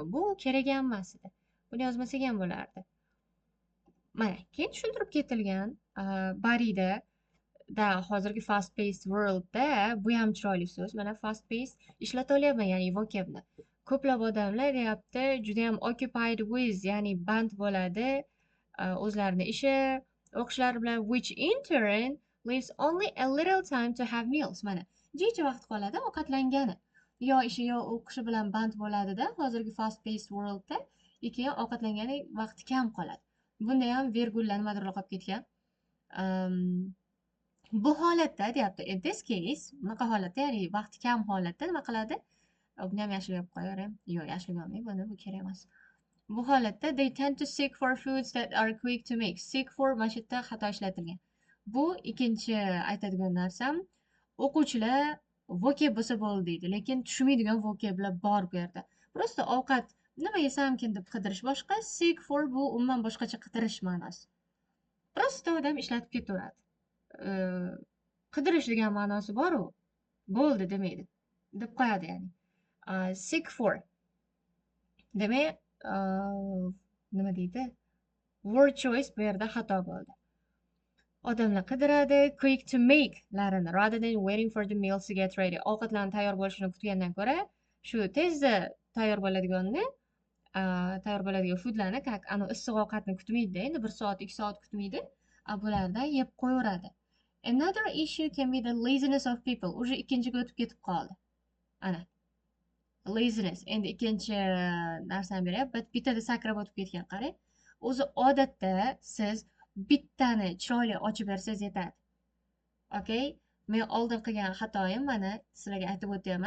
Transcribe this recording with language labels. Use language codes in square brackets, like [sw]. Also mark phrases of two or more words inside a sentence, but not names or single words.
[uz] Bu kerak ham emas edi. Buni yozmasak ham bo'lardi. Mana, keyin tushuntirib ketilgan Barida da hozirgi [en] fast paced worldda [uz] bu ham chiroyli so'z. Mana [en] fast paced [uz] ishlata olyapman, ya'ni vocabni. Ko'plab odamlar deyapti, juda ham [en] occupied with, [uz] ya'ni band bo'ladi o'zlarini ishi, o'qishlari bilan, [en] which in turn leaves only a little time to have meals. [uz] Mana, jicha vaqt qoladi ovqatlangani. Yo ishi yo o'qishi bilan band bo'ladida, hozirgi [en] fast paced worldda [uz] keyin ovqatlangani vaqti kam qoladi. Bunda ham virgullar nimadir qolib ketgan. Bu holatda deyapti, [en] in this case, [uz] bunaqa holatda, ya'ni vaqti kam holatda nima qiladi? Buni ham yashirib qo'yaveram. Yo'q, yashirib olmayman, bu kerak emas. Bu holatda [en] they tend to seek for foods that are quick to make. Seek for [uz] mana shu yerda xato ishlatilgan. Bu ikkinchi aytadigan narsam, o'quvchilar vocab bo'lsa bo'ldi deydi, lekin tushunmaydigan vocablar bor bu yerda. Prosta ovqat nima yesamkin deb qidirish boshqa, [en] seek for [uz] bu umuman boshqacha qidirish ma'nosi. Prosta odam ishlatib ketaveradi. Qidirish degan ma'nosi bor-u, bo'ldi demaydi, deb qo'yadi ya'ni. [en] Seek for. [uz] Demak, nima deydi? [en] Word choice [uz] bu yerda xato bo'ldi. Odamlar qidiradi, [en] quick to make larini rather than waiting for the meals to get ready. [uz] Ovqatlarning tayyor bo'lishini kutgandan ko'ra, shu tezda tayyor bo'ladiganni, tayyor bo'ladigan foodlarni, ana issiq ovqatni kutmaydi, endi 1 soat, 2 soat kutmaydi. Bulardan yeb qo'yaveradi. [en] Another issue can be the laziness of people. [uz] Уже ikkinchiga o'tib ketib qoldi. Ana. Laziness. Endi ikkinchi narsani beryapti. Bittada sakrab o'tib ketgan, qarang. O'zi odatda siz bittani chiroyli ochib bersangiz yetadi. Okay? Men oldin qilgan xatoyim mana sizlarga aytib o'tyapman.